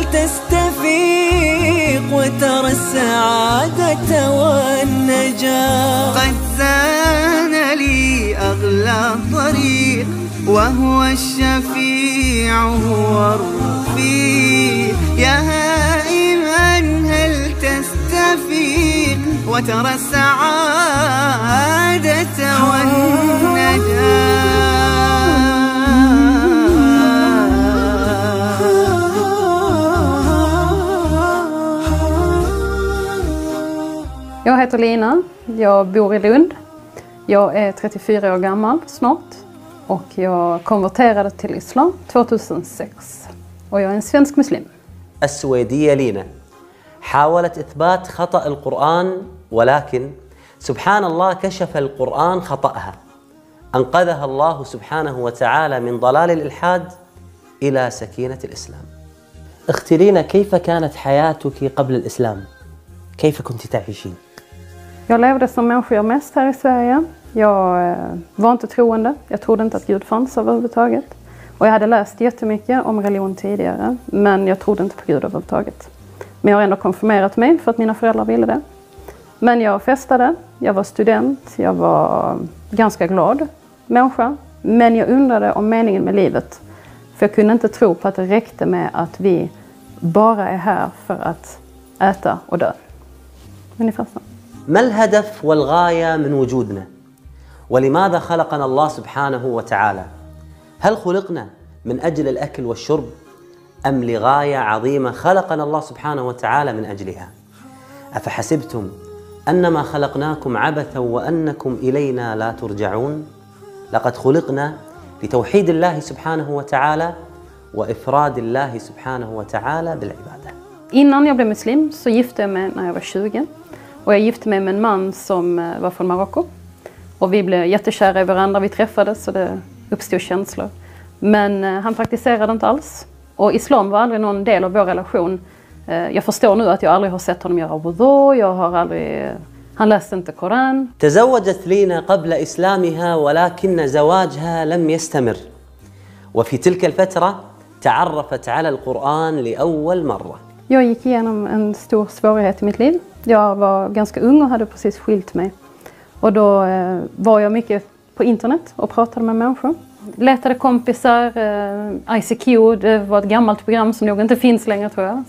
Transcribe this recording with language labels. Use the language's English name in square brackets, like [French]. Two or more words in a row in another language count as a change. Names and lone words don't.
[Arabic] تستفيق وترى السعادة والنجاة قد زان لي أغلى طريق وهو الشفيع هو الرفيق يا هائما هل تستفيق وترى السعادة والنجاة. [Swedish] Jag heter Lina, jag bor i Lund. Jag är 34 år gammal snart och jag konverterade till islam 2006 och jag är en svensk muslim. [Arabic] السويدية لينا حاولت إثبات خطأ القرآن ولكن سبحان الله كشف القرآن خطأها أنقذها الله سبحانه وتعالى من ضلال الإلحاد إلى سكينة الإسلام. أختي لينا كيف كانت حياتك قبل الإسلام؟ كيف كنت تعيشين؟ [Swedish] Jag levde som människor gör mest här i Sverige. Jag var inte troende. Jag trodde inte att Gud fanns överhuvudtaget. Och jag hade läst jättemycket om religion tidigare. Men jag trodde inte på Gud överhuvudtaget. Men jag har ändå konfirmerat mig för att mina föräldrar ville det. Men jag festade. Jag var student. Jag var ganska glad människa. Men jag undrade om meningen med livet. För jag kunde inte tro på att det räckte med att vi bara är här för att äta och dö. Ungefär så. [Arabic] ما الهدف والغاية من وجودنا؟ ولماذا خلقنا الله سبحانه وتعالى؟ هل خلقنا من أجل الأكل والشرب أم لغاية عظيمة خلقنا الله سبحانه وتعالى من أجلها؟ أفحسبتم أنما خلقناكم عبثا وأنكم إلينا لا ترجعون؟ لقد خلقنا لتوحيد الله سبحانه وتعالى وإفراد الله سبحانه وتعالى بالعبادة. [Swedish] Innan jag blev muslim så gifte jag mig när jag var 20. Och jag gifte mig med en man som var från Marocko. Och vi blev jättekära i varandra. Vi träffades så det uppstod känslor. Men han praktiserade inte alls. Och islam var aldrig någon del av vår relation. Jag förstår nu att jag aldrig har sett honom göra wudu. Han läste inte Koran. [Arabic] تزوجت لينا قبل إسلامها ولكن زواجها لم يستمر. وفي تلك الفترة تعرفت على القرآن لأول مرة. [Swedish] Jag gick igenom en stor svårighet i mitt liv. Jag var ganska ung och hade precis skilt mig. Och då var jag mycket på internet och pratade med människor. Letade kompisar, ICQ, det var ett gammalt program som nog inte finns längre tror jag.